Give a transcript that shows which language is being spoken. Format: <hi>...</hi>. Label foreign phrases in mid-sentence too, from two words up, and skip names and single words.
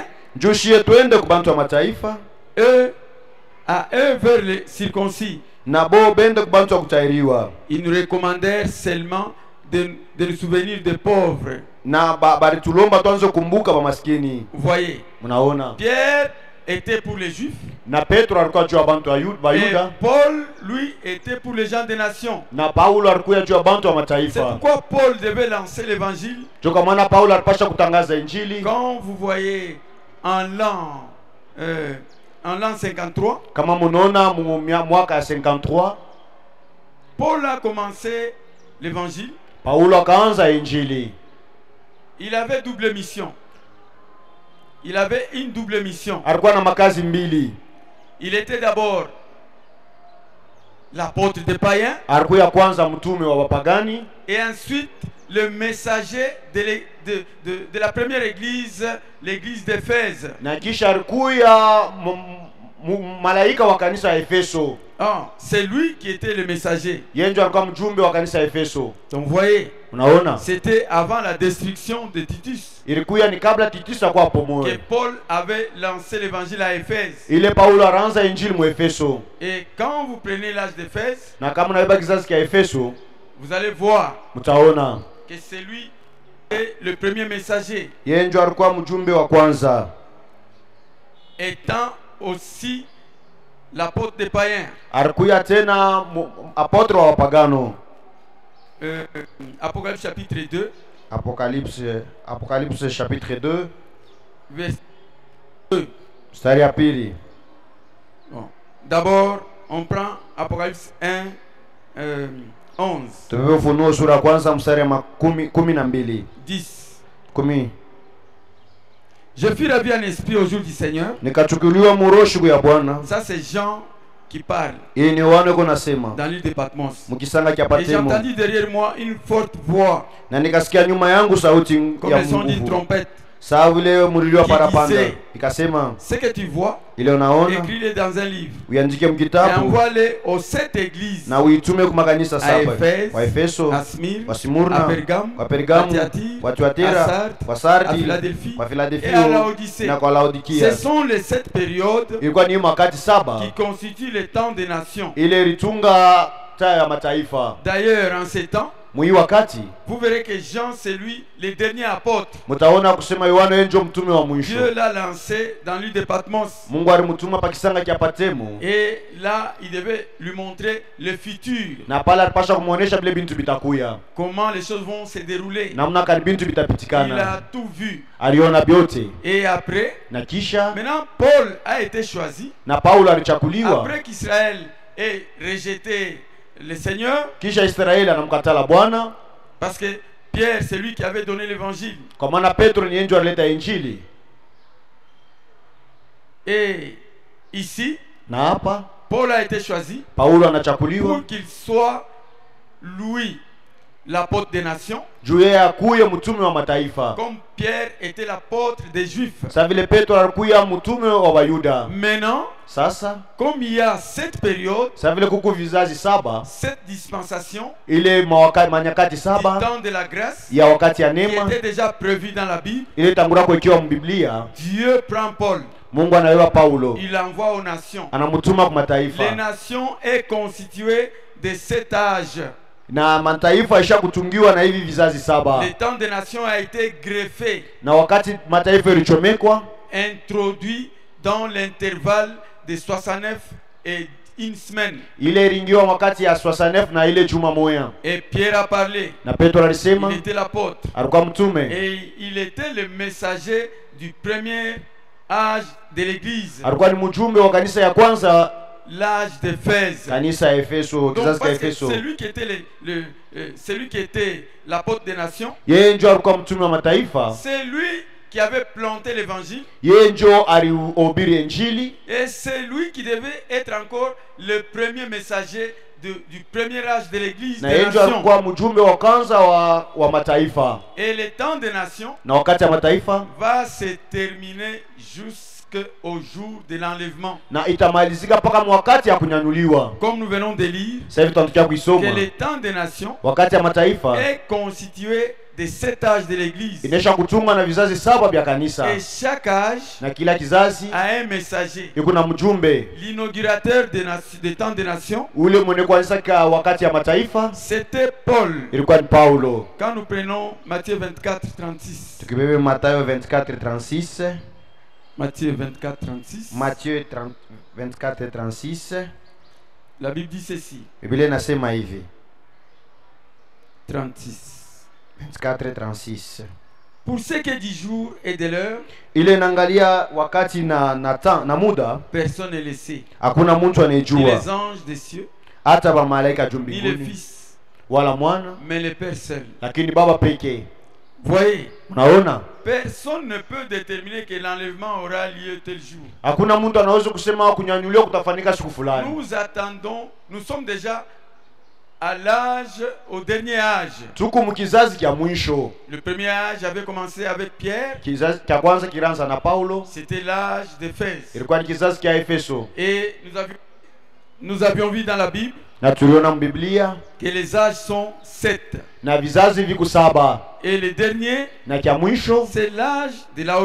<sw>njushie twende ku bantu wa mataifa,</sw> <fr>eux vers les circoncis.</fr> <sw>na bo bende ku bantu wa kutahiriwa.</sw> <fr>Ils nous recommandèrent seulement de nous souvenir des pauvres.</fr> <sw>Na balitulomba tuanze kumbuka ba maskini.</sw> <fr>Vous voyez,</fr> <sw>Mnaona,</sw> <fr>Pierre était pour les juifs,</fr> <sw>na Petro alikuwa juu ya bantu wa</sw> <fr>et</fr> <sw>Bayuda,</sw> <fr>Paul, lui, était pour les gens des nations.</fr> <sw>na Paulo alikuwa juu ya bantu wa</sw> <fr>C'est</fr> <sw>mataifa.</sw> <fr>pourquoi Paul devait lancer l'évangile.</fr> <sw>Ndio kwa maana Paulo alipasha kutangaza injili.</sw> <fr>Quand vous voyez en l'an 53,</fr> <sw>Kama mnaona mwaka ya 53</sw> <fr>Paul a commencé l'évangile.</fr> <sw>Paulo akaanza injili.</sw> <fr>Il avait double mission. Il avait une double mission.</fr> <sw>Alikuwa na makazi mbili.</sw> <fr>Il était d'abord l'apôtre des païens</fr> <sw>Alikuwa ya kwanza mtume wa wapagani,</sw> <fr>et ensuite le messager de la première église, l'église d'Éphèse.</fr> <sw>na kisha alikuwa malaika wa kanisa ya Efeso.</sw> <fr>C'est lui qui était le messager.</fr> <sw>Yeye ndio alikuwa mjumbe wa kanisa ya Efeso.</sw> <fr>Donc vous voyez,</fr> <sw>Unaona?</sw> <fr>c'était avant la destruction de Titus</fr> <sw>Ilikuwa ni kabla Titus akwa</sw> <fr>que</fr> <sw>pomoe.</sw> <fr>Paul avait lancé l'évangile à Éphèse.</fr> <sw>Ile Paulo aranza injili mu Efeso.</sw> <fr>Et quand vous prenez l'âge d'Éphèse,</fr> <sw>Na kama unaiba kizazi kia Efeso,</sw> <fr>vous allez voir</fr> <sw>mtaona</sw> <fr>que c'est lui qui est le premier messager,</fr> <sw>yeye ndio alikuwa mjumbe wa kwanza,</sw> <fr>étant aussi l'apôtre des païens.</fr> <sw>alikuwa tena apotre wa wapagano.</sw> <fr>Apocalypse chapitre 2, Apocalypse chapitre 2 verset 2.</fr> <sw>mstari ya pili.</sw> <fr>Bon. D'abord, on prend Apocalypse 1, 11.</fr> <sw>Tumebe Ufunuo sura ya kwanza mstari wa 12.</sw> <fr>10.</fr> <sw>10.</sw> <fr>Je fus ravi en esprit au jour du Seigneur.</fr> <sw>Nikachukuliwa murosho ya Bwana.</sw> <fr>Ça c'est Jean qui parle.</fr> <sw>Hii ni wana uko nasema.</sw> <fr>Dans l'île de Patmos.</fr> <sw>Mukisanga kia</sw> <fr>Et j'ai</fr> <sw>Patemo.</sw> <fr>entendu derrière moi une forte voix.</fr> <sw>Na nikasikia nyuma yangu sauti</sw> <fr>Comme</fr> <sw>ya</sw> <fr>le son d'une</fr> <sw>nguvu.</sw> <fr>trompette.</fr> <sw>Sawa vile mlilio</sw> <fr>Qui</fr> <sw>parapanda.</sw> <fr>disait,</fr> <sw>Ikasema</sw> <fr>ce que tu vois,</fr> <sw>ile unaona</sw> <fr>écris-le dans un livre.</fr> <sw>uandike</sw> <fr>Et</fr> <sw>mkitabu</sw> <fr>envoie-le aux 7 églises.</fr> <sw>na uitume kwa makanisa saba.</sw> <fr>Éphèse,</fr> <sw>Wa Efeso,</sw> <fr>à Smyrne,</fr> <sw>wa Simurna,</sw> <fr>à Pergame,</fr> <sw>wa Pergamu,</sw> <fr>à Thyatire,</fr> <sw>wa Thyatira,</sw> <fr>à Sardes,</fr> <sw>wa</sw> <fr>à</fr> <sw>Sardi,</sw> <fr>Philadelphie</fr> <sw>wa</sw> <fr>et à</fr> <sw>Philadelphia</sw> <fr>Laodicée.</fr> <sw>na kwa Laodikia.</sw> <fr>Ce sont les 7 périodes</fr> <sw>Ilikuwa ni wakati saba</sw> <fr>qui constituent le temps des nations.</fr> <sw>ile ilitunga taa ya mataifa.</sw> <fr>D'ailleurs, en ces temps,</fr> <sw>Mwi wakati</sw> <fr>vous verrez que Jean, c'est lui, le dernier apôtre.</fr> <sw>mtaona kusema Yohana yeye ndio mtume wa mwisho.</sw> <fr>Dieu l'a lancé dans l'île de Patmos.</fr> <sw>Mungu alimtuma pakisanga kia Patemo.</sw> <fr>Et là, il devait lui montrer le futur.</fr> <sw>Na pale alipasha kumuonesha vile bintu bitakuya.</sw> <fr>Comment les choses vont se dérouler.</fr> <sw>Namna kani bintu</sw> <fr>Il</fr> <sw>bitapitikana.</sw> <fr>a tout vu.</fr> <sw>Aliona vyote.</sw> <fr>Et après,</fr> <sw>Na kisha</sw> <fr>maintenant, Paul a été choisi.</fr> <sw>na Paulo alichakuliwa.</sw> <fr>Après qu'Israël ait rejeté le Seigneur,</fr> <sw>Kisha Israeli anamkatala Bwana</sw> <fr>parce que Pierre, c'est lui qui avait donné l'évangile.</fr> <sw>kwa maana Petro ni yeye ndiye alileta injili.</sw> <fr>Et ici,</fr> <sw>Na hapa</sw> <fr>Paul a été choisi</fr> <sw>Paulo anachakuliwa</sw> <fr>pour qu'il soit lui, l'apôtre des nations,</fr> <sw>juu yeye akuye mtume wa mataifa.</sw> <fr>comme Pierre était l'apôtre des Juifs.</fr> <sw>Sasa vile Petro alikuya mtume wa Wayuda.</sw> <fr>Maintenant,</fr> <sw>Sasa</sw> <fr>comme il y a cette période,</fr> <sw>sasa vile kuku vizazi saba</sw> <fr>cette dispensation</fr> <sw>ile manyakati</sw> <fr>du</fr> <sw>saba</sw> <fr>temps de la grâce</fr> <sw>ya wakati ya</sw> <fr>qui</fr> <sw>neema</sw> <fr>était déjà prévue dans la Bible,</fr> <sw>ile tangura kuwekewa mbiblia.</sw> <fr>Dieu prend Paul,</fr> <sw>Mungu anawewa Paulo</sw> <fr>il l'envoie aux nations.</fr> <sw>anamutuma kwa</sw> <fr>Les</fr> <sw>mataifa</sw> <fr>nations est constituée de 7 âges.</fr> <sw>na mataifa isha kutungiwa na hivi vizazi saba.</sw> <fr>Le temps des nations a été greffé,</fr> <sw>Na wakati mataifa ilichomekwa</sw> <fr>introduit dans l'intervalle de 69 et une semaine.</fr> <sw>ile iringiwa wakati ya 69 na ile juma moya.</sw> <fr>Et Pierre a parlé.</fr> <sw>Na Petro alisema</sw> <fr>Il était l'apôtre.</fr> <sw>alikuwa mtume</sw> <fr>Et il était le messager du premier âge de l'église,</fr> <sw>alikuwa ni mjumbe wa kanisa ya kwanza,</sw> <fr>l'âge d'Éphèse.</fr> <sw>kanisa ya Efeso,</sw> <fr>Donc</fr> <sw>kizazi cha</sw> <fr>parce que</fr> <sw>Efeso.</sw> <fr>c'est lui qui était celui qui était l'apôtre des nations.</fr> <sw>Yeye ndio alikuwa mtume wa mataifa,</sw> <fr>C'est lui qui avait planté l'évangile.</fr> <sw>yeye ndio alihubiri injili</sw> <fr>Et c'est lui qui devait être encore le premier messager du premier âge de l'église</fr> <sw>na</sw> <fr>des</fr> <sw>yeye ndio</sw> <fr>nations.</fr> <sw>alikuwa mjumbe wa kwanza wa mataifa.</sw> <fr>Et le temps des nations</fr> <sw>Na wakati ya mataifa</sw> <fr>va se terminer jusqu'au jour de l'enlèvement.</fr> <sw>na itamalizika mpaka wakati ya kunyanyuliwa.</sw> <fr>Comme nous venons de lire,</fr> <sw>Sasa hivi tunataka</sw> <fr>que</fr> <sw>kuisoma</sw> <fr>le temps des nations</fr> <sw>wakati ya mataifa</sw> <fr>est constitué des 7 âges de l'église.</fr> <sw>inesha kutunga na vizazi saba vya kanisa,</sw> <fr>Et chaque âge</fr> <sw>na kila kizazi</sw> <fr>a un messager.</fr> <sw>iko na mjumbe.</sw> <fr>L'inaugurateur des temps des nations,</fr> <sw>Ule mwenye kuanzisha kwa wakati ya mataifa</sw> <fr>c'était Paul.</fr> <sw>ilikuwa ni Paulo.</sw> <fr>Quand nous prenons Matthieu 24, 36.</fr> <sw>Tukibebe Mathayo 24:36,</sw> <fr>Matthieu 24, 36. Matthieu 24:36, La Bible dit ceci.</fr> <sw>Biblia inasema hivi</sw> <fr>36.</fr> <sw>24:36.</sw> <fr>Pour ce qui est du jour et de l'heure,</fr> <sw>Ile inaangalia wakati na muda,</sw> <fr>personne ne le sait.</fr> <sw>hakuna mtu</sw> <fr>Ni</fr> <sw>anayejua,</sw> <fr>les anges des cieux,</fr> <sw>hata ba malaika juu</sw> <fr>ni le</fr> <sw>mbinguni</sw> <fr>Fils,</fr> <sw>wala mwana,</sw> <fr>mais le Père seul.</fr> <sw>lakini Baba pekee.</sw> <fr>Voyez,</fr> <sw>Unaona,</sw> <fr>personne ne peut déterminer que l'enlèvement aura lieu tel jour.</fr> <sw>hakuna mtu anaweza kusema kunyanyuliwa kutafanyika siku fulani.</sw> <fr>Nous attendons, nous sommes déjà à l'âge, au dernier âge.</fr> <sw>Tuko mkizazi kya mwisho.</sw> <fr>Le premier âge avait commencé avec Pierre,</fr> <sw>Kizazi kya kwanza kiranza na Paulo,</sw> <fr>c'était l'âge d'Éphèse.</fr> <sw>ilikuwa ni kizazi kya Efeso.</sw> <fr>Et nous avions vu dans la Bible</fr> <sw>Na tuliona mbiblia</sw> <fr>que les âges sont 7.</fr> <sw>na vizazi viko saba,</sw> <fr>Et le dernier,</fr> <sw>na kya mwisho</sw> <fr>c'est l'âge de la</fr>